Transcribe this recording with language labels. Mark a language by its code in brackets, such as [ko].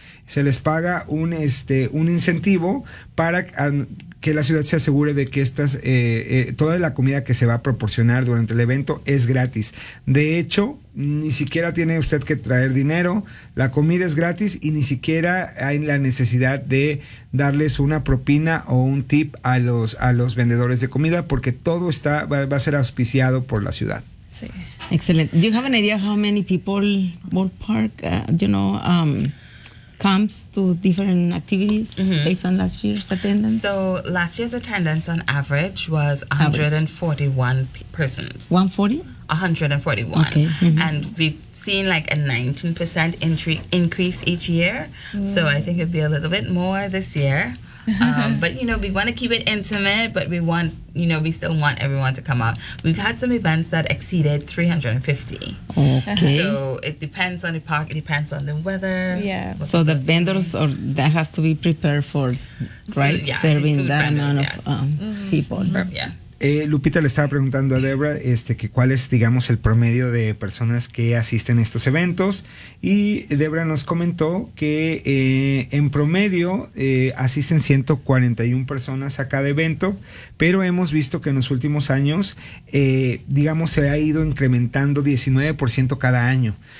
[es] Se les paga un incentivo para que la ciudad se asegure de que toda la comida que se va a proporcionar durante el evento es gratis. De hecho, ni siquiera tiene usted que traer dinero, la comida es gratis y ni siquiera hay la necesidad de darles una propina o un tip a los vendedores de comida porque todo va a ser auspiciado por la ciudad. Sí, excelente. [en] Do you have an idea how many people ballpark, comes to different activities mm-hmm. based on last year's attendance? So last year's attendance on average was 141 persons. 140? 141. Okay. Mm-hmm. And we've seen like a 19% increase each year. Mm-hmm. So I think it'd be a little bit more this year. but you know, we want to keep it intimate, but we want, you know, we still want everyone to come out. We've had some events that exceeded 350. Okay. So it depends on the park, it depends on the weather. Yeah. So the vendors or that has to be prepared for, right? So, yeah, serving the food that vendors, amount of people. Mm-hmm. Yeah. [es] Lupita le estaba preguntando a Debra que cuál es, digamos, el promedio de personas que asisten a estos eventos y Debra nos comentó que en promedio asisten 141 personas a cada evento, pero hemos visto que en los últimos años se ha ido incrementando 19% cada año.